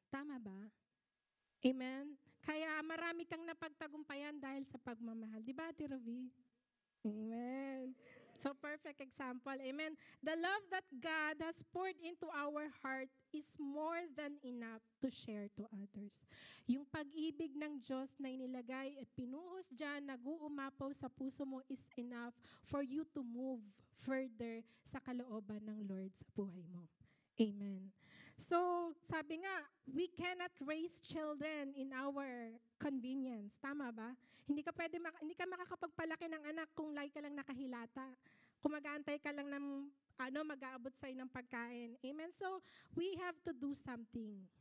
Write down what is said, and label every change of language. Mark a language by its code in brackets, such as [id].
[tl] Tama ba? Amen? Kaya marami kang napagtagumpayan dahil sa pagmamahal. Di ba, Ate Ruby? Amen. [en] So perfect example. Amen. The love that God has poured into our heart is more than enough to share to others. [tl] Yung pag-ibig ng Diyos na inilagay at pinuhos dyan, nag-uumapaw sa puso mo [en] is enough for you to move further [tl] sa kalooban ng Lord sa buhay mo. Amen. [en] So, [tl] sabi nga, [en] we cannot raise children in our convenience. [tl] Tama ba? Hindi ka makakapagpalaki ng anak kung lagi ka lang nakahilata. Kung mag-aantay ka lang ng mag-aabot sa'yo ng pagkain. Amen? [en] So, we have to do something.